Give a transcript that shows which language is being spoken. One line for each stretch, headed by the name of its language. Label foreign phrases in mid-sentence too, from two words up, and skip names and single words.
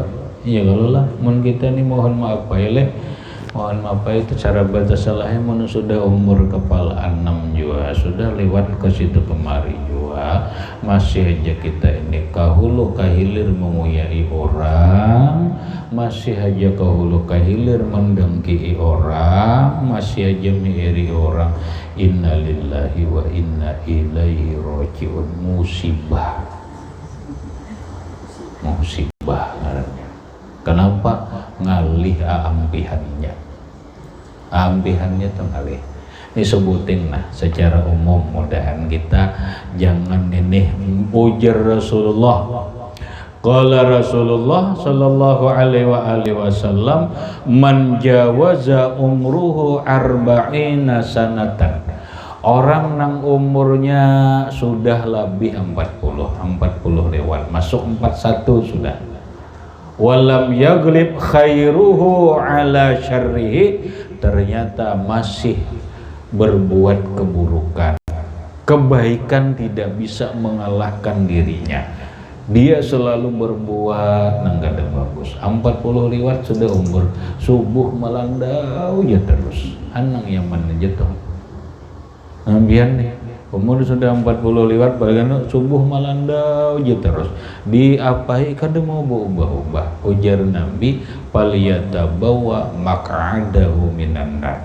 Banjar: Ya kalau lah mun kita nih mohon maaf itu cara baca salahnya mun sudah umur kepala 6 jua, sudah lewat ke situ kemari jua, masih aja kita ini kahulu kahilir menguyai orang, masih aja kahulu kahilir mendengki orang, masih aja miiri orang.
Arabic: إنا لله وإنا إليه راجعون.
Banjar: Musibah ngarannya. Kenapa? Ngalih ampihannya tuh ngalih. Ini sebutin nah secara umum, mudahan kita jangan ini ujar Rasulullah.
Arabic: قال رسول الله صلى الله عليه وسلم، من جاوز عمره أربعين سنة.
Banjar: Orang nang umurnya sudah lebih 40 lewat, masuk 41 sudah.
Arabic: ولم يغلب خيره على شره,
Indonesian: ternyata masih berbuat keburukan. Kebaikan tidak bisa mengalahkan dirinya.
Banjar: Dia selalu berbuat nang kada bagus. 40 lewat sudah umur, subuh malandau ya terus. Anang yang mana jatuh. Ambian nih, umur sudah 40 lewat, bagaimana subuh malandau ya terus. Diapai kada mau berubah-ubah. Ujar Nabi,
Arabic: فليتبوأ مقعده من النار.